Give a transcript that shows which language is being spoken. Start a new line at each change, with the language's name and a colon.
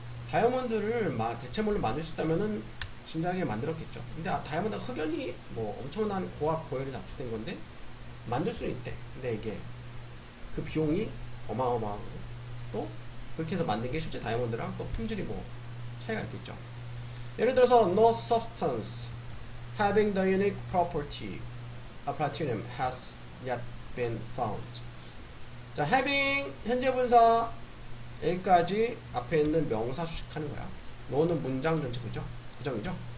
Korean: 다이아몬드를 대체물로 만들 수 있다면은 진작에 만들었겠죠. 근데 다이아몬드가 흑연이 뭐 엄청난 고압 고열이 납축된 건데 만들 수는 있대. 근데 이게 그 비용이 어마어마하고 또 그렇게 해서 만든 게 실제 다이아몬드랑 또 품질이 뭐 차이가 있겠죠. 예를 들어서
English: no substance having the unique property of platinum has yet been found.
Korean: 자, having 현재 분사 여기까지 앞에 있는 명사 수식하는 거야. no는 문장 전체 부정이죠.